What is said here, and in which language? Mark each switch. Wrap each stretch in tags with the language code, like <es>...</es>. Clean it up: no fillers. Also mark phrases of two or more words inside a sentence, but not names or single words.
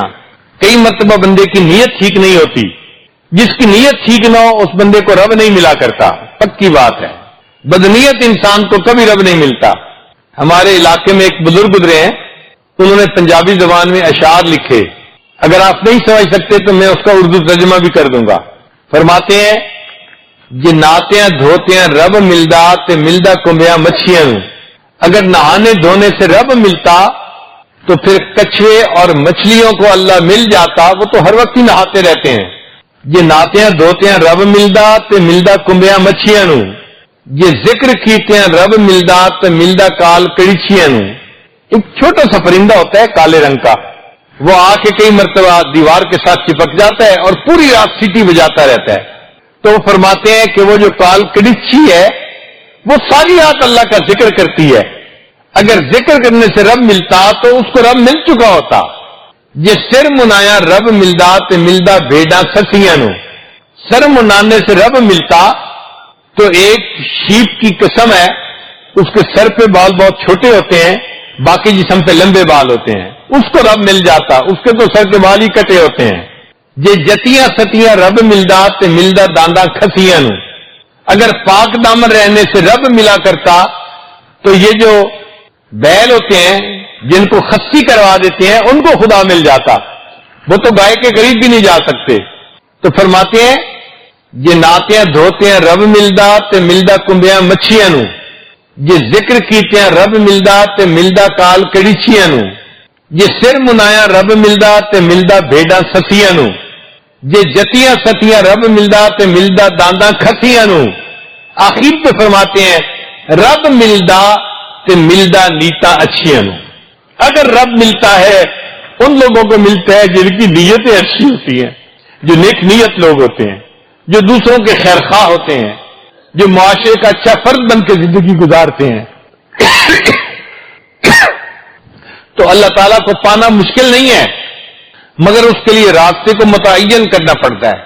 <ur>کئی مرتبہ بندے کی نیت ٹھیک نہیں ہوتی. جس کی نیت ٹھیک نہ ہو اس بندے کو رب نہیں ملا کرتا، پکی بات ہے. بدنیت انسان کو کبھی رب نہیں ملتا. ہمارے علاقے میں ایک بزرگ گزرے ہیں، انہوں نے پنجابی زبان میں اشعار لکھے. اگر آپ نہیں سمجھ سکتے تو میں اس کا اردو ترجمہ بھی کر دوں گا. فرماتے ہیں</ur> <pa>یہ ناتیاں دھوتیاں رب ملدا تے ملدا کنبیاں مچھیاں.</pa> <ur>اگر نہانے دھونے سے رب ملتا تو پھر کچھوے اور مچھلیوں کو اللہ مل جاتا، وہ تو ہر وقت ہی نہاتے رہتے ہیں.</ur> <pa>یہ ناتیاں دھوتیاں رب ملدا تے ملدا کنبیاں مچھیاں. یہ ذکر کیتے ہیں رب ملدا تے ملدا کال کڑیچیاں.</pa> <ur>ایک چھوٹا سا پرندہ ہوتا ہے کالے رنگ کا، وہ آ کے کئی مرتبہ دیوار کے ساتھ چپک جاتا ہے اور پوری رات سیٹی بجاتا رہتا ہے. تو وہ فرماتے ہیں کہ وہ جو کال کڑیچی ہے وہ ساری رات اللہ کا ذکر کرتی ہے. اگر ذکر کرنے سے رب ملتا تو اس کو رب مل چکا ہوتا.</ur> <pa>یہ سر منایا رب ملدا تے ملدا بھیڈاں سسیاں.</pa> <ur>سر منانے سے رب ملتا تو ایک شیپ کی قسم ہے، اس کے سر پہ بال بہت چھوٹے ہوتے ہیں، باقی جسم پہ لمبے بال ہوتے ہیں، اس کو رب مل جاتا، اس کے تو سر کے بال ہی کٹے ہوتے ہیں۔</ur> <pa>یہ جتیاں ستیاں رب ملدا تے ملدا دانداں کھسیاں نو،</pa> <ur>اگر پاک دامن رہنے سے رب ملا کرتا تو یہ جو بیل ہوتے ہیں جن کو خصی کروا دیتے ہیں ان کو خدا مل جاتا، وہ تو گائے کے قریب بھی نہیں جا سکتے۔ تو فرماتے ہیں</ur> <pa>یہ ناتیاں دھوتے ہیں رب ملدا تے ملدا کنبیاں مچھیاں نو، یہ ذکر کیتے ہیں رب ملدا تے ملدا کال کڑیچیاں نو، یہ سر منایا رب ملدا تے ملدا بھیڈاں سسیاں نو، یہ جتیاں ستیاں رب ملدا تے ملدا دانداں کھسیاں نو۔</pa> <ur>آخر پہ فرماتے ہیں</ur> <pa>رب ملدا تے ملدا نیتا اچھیاں نو۔</pa> <ur>اگر رب ملتا ہے ان لوگوں کو ملتا ہے جن کی نیتیں اچھی ہوتی ہیں، جو نیک نیت لوگ ہوتے ہیں، جو دوسروں کے خیر خواہ ہوتے ہیں، جو معاشرے کا اچھا فرد بن کے زندگی گزارتے ہیں۔ تو اللہ تعالیٰ کو پانا مشکل نہیں ہے، مگر اس کے لیے راستے کو متعین کرنا پڑتا ہے۔</ur>